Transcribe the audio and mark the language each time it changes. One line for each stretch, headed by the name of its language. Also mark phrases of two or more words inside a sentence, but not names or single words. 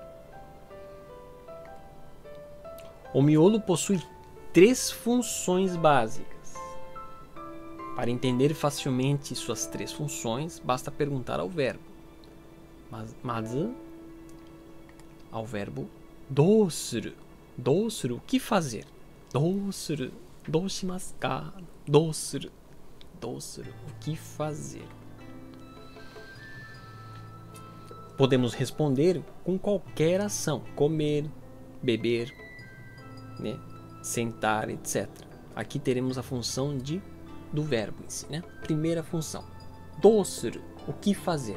Portuguese: O miolo possui 3 funções básicas. Para entender facilmente suas 3 funções, basta perguntar ao verbo. Mas ao verbo dosuru. Dosuru, o que fazer?
Japanese: Dosuru, doshimasu ka? Dosuru, dosuru,
Portuguese: o que fazer? Podemos responder com qualquer ação: comer, beber, né? Sentar, etc. Aqui teremos a função do verbo em si, né? Primeira função, dosuru, o que fazer.